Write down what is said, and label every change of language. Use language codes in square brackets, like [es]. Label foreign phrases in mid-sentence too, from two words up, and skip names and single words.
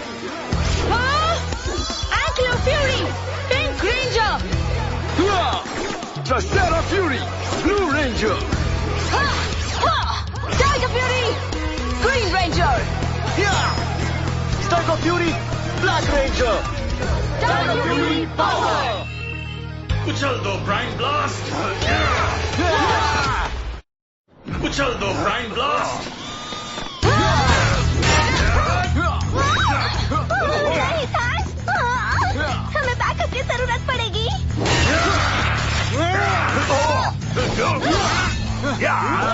[en] Ankylo Fury, Pink Ranger. Dracera Fury, Blue Ranger. Tiger Fury, Green Ranger. Tiger Fury, Black Ranger. Tiger Fury, Power. [hi] उछल दो ब्राइन ब्लास्ट। उछल दो ब्राइन ब्लास्ट। हमें बैकअप की जरूरत पड़ेगी।